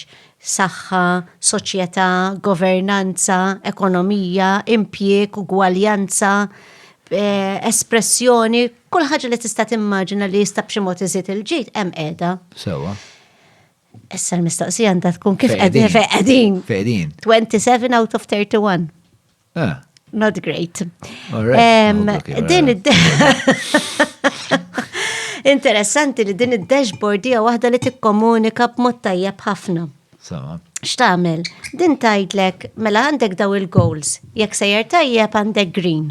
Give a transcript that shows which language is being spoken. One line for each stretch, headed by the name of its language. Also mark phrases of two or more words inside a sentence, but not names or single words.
Maltese: Saħħa, soċjetà, governanza, ekonomija, impjieg, ugwaljanza, espressjoni, kull ħaġa li tista' timmaġina li jista' b'xi mod iżid il-ġid hemm qiegħda. Sewwa. Issa l-mistoqsija għandha tkun kif qegħdin.
English: 27 out of 31. Not great.
Maltese: Interessanti li din id-dashboard hija waħda li tikkomunika b'mod tajjeb ħafna. X'tagħmel? Din tgħidlek mela għandek daw il-goals. Jekk sejjer tajjeb għandek green.